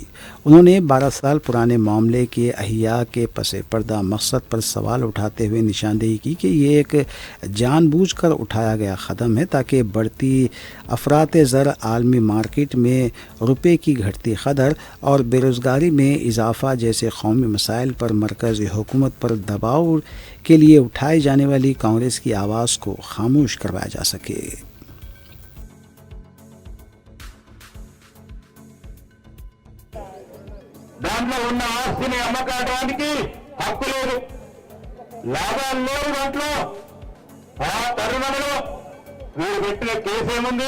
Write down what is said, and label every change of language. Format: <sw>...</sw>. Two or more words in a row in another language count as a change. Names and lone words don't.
<ur>انہوں نے 12 سال پرانے معاملے کے احیا کے پس پردہ مقصد پر سوال اٹھاتے ہوئے نشاندہی کی کہ یہ ایک جان بوجھ کر اٹھایا گیا قدم ہے تاکہ بڑھتی افراط زر، عالمی مارکیٹ میں روپے کی گھٹتی قدر اور بے روزگاری میں اضافہ جیسے قومی مسائل پر مرکزی حکومت پر دباؤ کے لیے اٹھائی جانے والی کانگریس کی آواز کو خاموش کروایا جا سکے۔</ur> <te>దాంట్లో ఉన్న ఆస్తిని అమ్మకానికి హక్కు లేదు, లాభాలు లేవు దాంట్లో। ఆ తరుణంలో వీరు పెట్టిన కేసు ఏముంది?</te>